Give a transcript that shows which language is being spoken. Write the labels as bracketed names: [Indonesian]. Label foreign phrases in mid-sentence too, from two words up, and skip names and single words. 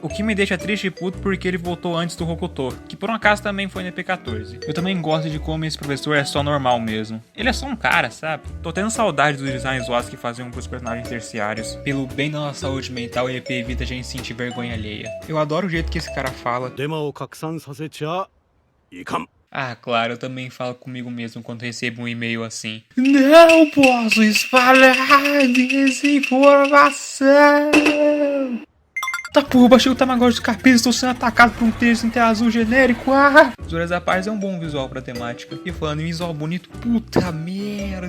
[Portuguese] O que me deixa triste e puto porque ele voltou antes do Hokuto, que por um acaso também foi no EP 14. Eu também gosto de como esse professor é só normal mesmo. Ele é só um cara, sabe? Tô tendo saudade dos designs zoados que faziam pros personagens terciários. Pelo bem da nossa saúde mental, o EP evita a gente sentir vergonha alheia. Eu adoro o jeito que esse cara fala. [Japanese] デマを拡散させちゃいかん。 [Portuguese] Ah, claro, eu também falo comigo mesmo quando recebo um e-mail assim. Não posso espalhar desinformação. Tá porra, baixei o Tamagotchi do capítulo, estou sendo atacado por um texto em tela azul genérico. Zoras à parte é um bom visual pra temática. E falando em visual bonito, puta merda.